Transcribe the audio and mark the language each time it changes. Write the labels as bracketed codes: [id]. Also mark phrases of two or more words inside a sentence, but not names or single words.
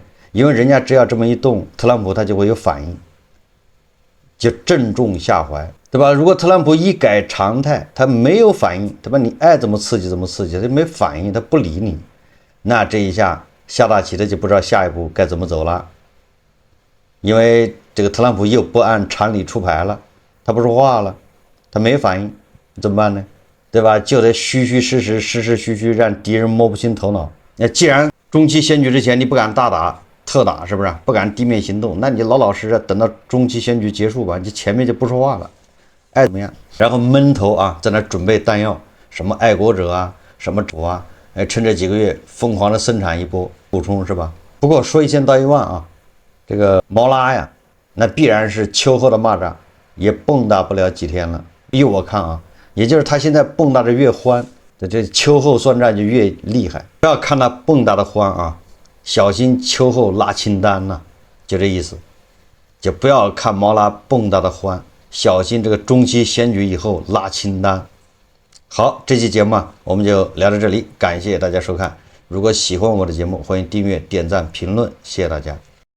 [zh] 因為人家只要這麼一動，特朗普他就會有反應，就正中下懷，對吧？如果特朗普一改常態，他沒有反應，對吧？你愛怎麼刺激怎麼刺激，他沒反應，他不理你，那這一下下大棋的就不知道下一步該怎麼走了。因為這個特朗普又不按常理出牌了，他不說話了，他沒反應，怎麼辦呢？對吧？就得虛虛，讓敵人摸不清頭腦。那既然中期選舉之前你不敢大打特打，是不是？不敢地面行動，那你老老實實等到中期選舉結束吧，你前面就不說話了，愛怎麼樣？然後悶頭啊，在那準備彈藥，什麼愛國者啊，什麼主啊，趁這幾個月瘋狂的生產一波補充，是吧？不過說一千道一萬啊。這個毛拉呀，那必然是秋後的螞蚱，也蹦躂不了幾天了。依我看啊，也就是他現在蹦躂的越歡，這秋後算賬就越厲害。不要看他蹦躂的歡啊，小心秋後拉清單吶，就這意思。就不要看毛拉蹦躂的歡，小心這個中期選舉以後拉清單。好，這期節目啊，我們就聊到這裡，感謝大家收看。如果喜歡我的節目，歡迎訂閱、點讚、評論，謝謝大家。